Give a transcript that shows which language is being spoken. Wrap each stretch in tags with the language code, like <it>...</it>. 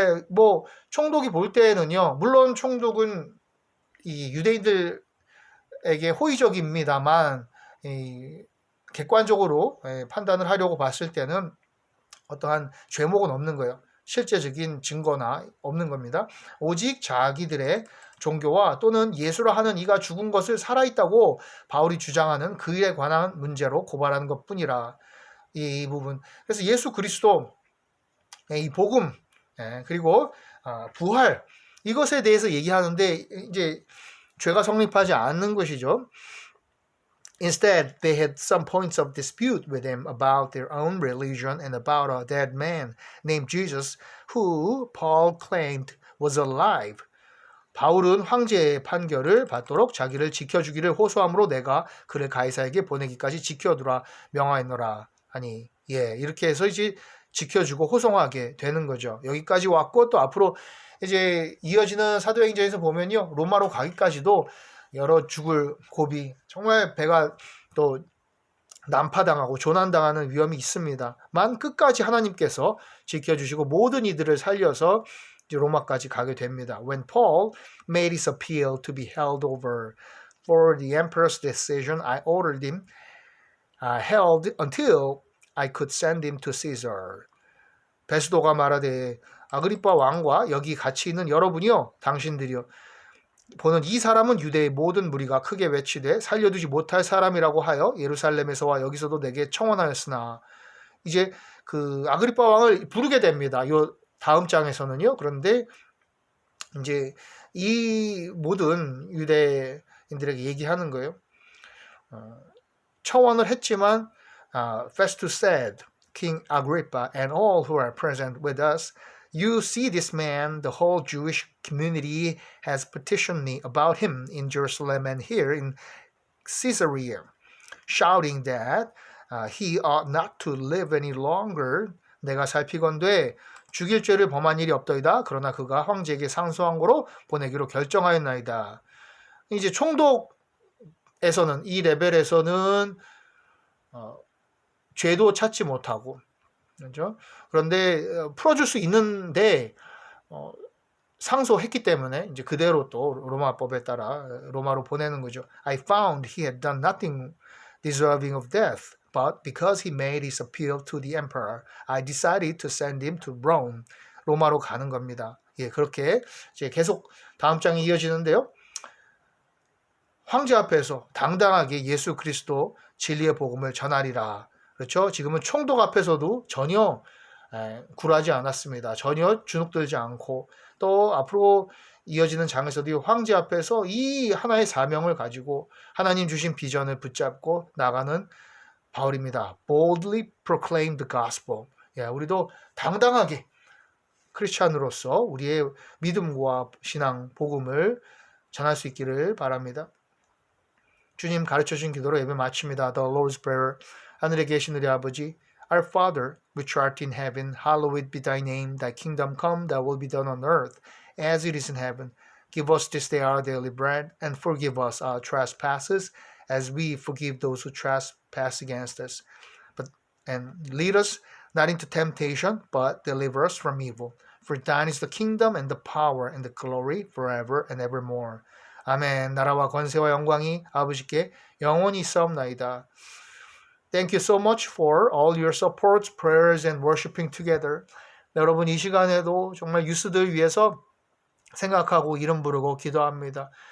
<ko>뭐 총독이 볼 때는요, 물론 총독은 이 유대인들에게 호의적입니다만 객관적으로 판단을 하려고 봤을 때는 어떠한 죄목은 없는 거예요. 실제적인 증거나 없는 겁니다. 오직 자기들의 종교와 또는 예수라 하는 이가 죽은 것을 살아있다고 바울이 주장하는 그 일에 관한 문제로 고발하는 것뿐이라. 이 부분. 그래서 예수 그리스도 이 복음 그리고 부활 이것에 대해서 얘기하는데 이제 죄가 성립하지 않는 것이죠.</ko> <en>Instead, they had some points of dispute with him about their own religion and about a dead man named Jesus, who Paul claimed was alive.</en> <ko>바울은 황제의 판결을 받도록 자기를 지켜주기를 호소함으로 내가 그를 가이사에게 보내기까지 지켜두라 명하였노라 하니, 이렇게 해서 이제 지켜주고 호송하게 되는 거죠. 여기까지 왔고 또 앞으로 이제 이어지는 사도행전에서 보면요, 로마로 가기까지도 여러 죽을 고비, 정말 배가 또 난파당하고 조난당하는 위험이 있습니다. 만 끝까지 하나님께서 지켜주시고 모든 이들을 살려서 이제 로마까지 가게 됩니다.</ko> <en>When Paul made his appeal to be held over for the emperor's decision, I ordered him held until I could send him to Caesar.</en> <ko>베스도가 말하되 아그리빠 왕과 여기 같이 있는 여러분이요 당신들이요 보는 이 사람은 유대의 모든 무리가 크게 외치되 살려두지 못할 사람이라고 하여 예루살렘에서와 여기서도 내게 청원하였으나 이제 그 아그리빠 왕을 부르게 됩니다. 요 다음 장에서는요. 그런데 이제 이 모든 유대인들에게 얘기하는 거예요. 청원을 했지만</ko> <en>Festus said, King Agrippa and all who are present with us, you see this man, the whole Jewish community has petitioned me about him in Jerusalem and here in Caesarea, shouting that he ought not to live any longer.</en> <ko>내가 살피건대 죽일 죄를 범한 일이 없더이다. 그러나 그가 황제에게 상소한 거로 보내기로 결정하였나이다. 이제 총독에서는 이 레벨에서는 죄도 찾지 못하고 그렇죠? 그런데 풀어줄 수 있는데 상소했기 때문에 이제 그대로 또 로마법에 따라 로마로 보내는 거죠.</ko> <en>I found he had done nothing deserving of death, but because he made his appeal to the emperor, I decided to send him to Rome.</en> <ko>로마로 가는 겁니다. 예, 그렇게 이제 계속 다음 장이 이어지는데요. 황제 앞에서 당당하게 예수 그리스도 진리의 복음을 전하리라. 그렇죠? 지금은 총독 앞에서도 전혀 굴하지 않았습니다. 전혀 주눅들지 않고 또 앞으로 이어지는 장에서도 황제 앞에서 이 하나의 사명을 가지고 하나님 주신 비전을 붙잡고 나가는 바울입니다.</ko> <en>Boldly proclaim the gospel.</en> <ko>예, 우리도 당당하게 크리스찬으로서 우리의 믿음과 신앙, 복음을 전할 수 있기를 바랍니다. 주님 가르쳐주신 기도로 예배 마칩니다.</ko> <en>The Lord's Prayer.</en> <ko>하늘에 계신 우리 아버지,</ko> <en>Our Father, which art in heaven, hallowed be thy name. Thy kingdom come, thy will be done on earth, as it is in heaven. Give us this day our daily bread, and forgive us our trespasses, as we forgive those who trespass against us. And lead us not into temptation, but deliver us from evil. For thine is the kingdom, and the power, and the glory, forever and evermore.</en> <ko>아멘. 나라와 권세와 영광이 아버지께 영원히 있사옵나이다.</ko> <en>Thank you so much for all your support, prayers, and worshiping together.</en> <ko>여러분 이 시간에도 정말 유스들 위해서 생각하고 이름 부르고 기도합니다.</ko>